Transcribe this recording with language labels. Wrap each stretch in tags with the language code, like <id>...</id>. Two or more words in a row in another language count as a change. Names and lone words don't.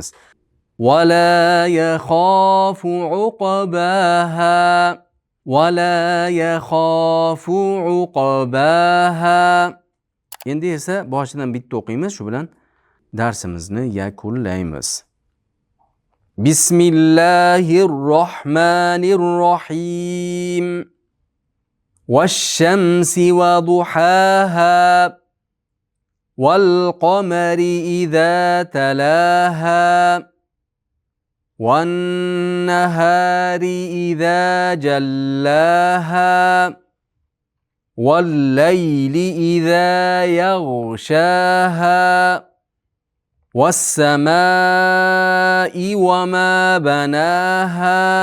<ar>ولا يخاف عقباها.</ar> <uz>Endi esa boshidan bitta o'qiymiz, shu bilan darsimizni yakunlaymiz.</uz> <ar>بسم الله الرحمن الرحيم. والشمس وضحاها والقمر إذا تلاها والنهار إذا جلاها والليل إذا يغشاها والسماء وما بناها</ar>